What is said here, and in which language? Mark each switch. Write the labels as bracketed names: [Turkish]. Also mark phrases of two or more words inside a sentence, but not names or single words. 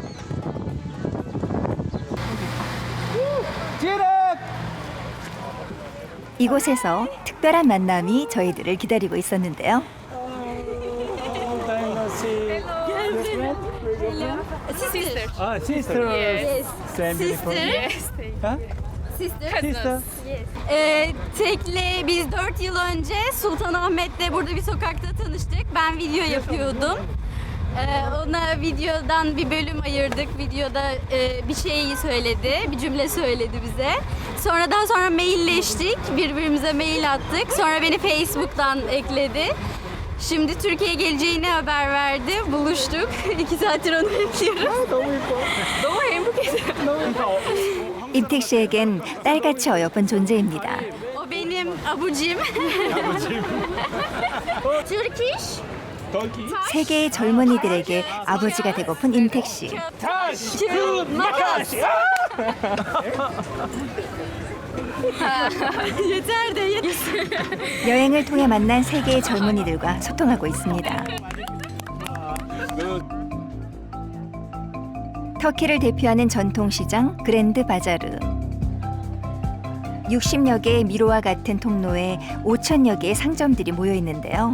[Korean] 이곳에서 특별한 만남이 저희들을 기다리고 있었는데요. [English] Sister. [Korean] 아, [English] sister. Yes. Same beautiful. Sister. Ha? Sister. Sister. [Turkish] Tekle biz 4 yıl önce Sultanahmet'te burada bir sokakta tanıştık. Ben video yapıyordum. Ona videodan bir bölüm ayırdık. Videoda bir şey söyledi, bir cümle söyledi bize. Sonradan sonra mailleştik, birbirimize mail attık. Sonra beni Facebook'tan ekledi. Şimdi Türkiye'ye geleceğini haber verdi. Buluştuk. 2 saattir onu bekliyoruz. [Korean] 너무 행복해요. 임택 씨에겐 딸같이 어여쁜 존재입니다. [Turkish] O benim abucim. Turkish. [Korean] 세계의 젊은이들에게 아버지가 되고픈 임택 씨. [Turkish] Makas. Yeter de yeter. [Korean] 여행을 통해 만난 세계의 젊은이들과 소통하고 있습니다. 터키를 대표하는 전통시장 그랜드 바자르. 60여 개의 미로와 같은 통로에 5천여 개의 상점들이 모여 있는데요.